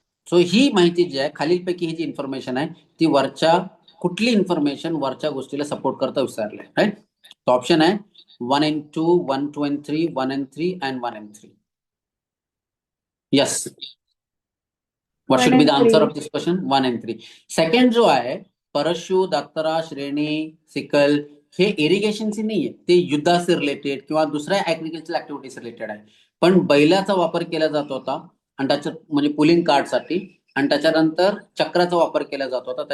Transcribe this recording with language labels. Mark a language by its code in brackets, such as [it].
[mr] So ही माहिती जी आहे खालीलपैकी ही जी इन्फॉर्मेशन आहे ती वरच्या कुठली इन्फॉर्मेशन वरच्या गोष्टीला सपोर्ट करता विचारलंय. [en] Right. [mr] तो ऑप्शन आहे [en] 1 and 2, 1, 2 and 3, 1 and 3 and 1 and 3. Yes. What should be the answer of this question? 1 and 3. [mr] Second जो आहे परशु, दात्रा, श्रेणी, सिकल, हे इरिगेशनशी नाहीये, ते युद्धाशी रिलेटेड किंवा दुसऱ्या ऍग्रिकल्चर ऍक्टिव्हिटीज रिलेटेड आहे. पण बैलाचा वापर केला जात होता आणि त्याच्या म्हणजे पुलिंग कार्डसाठी, आणि त्याच्यानंतर चक्राचा वापर केला जात होता.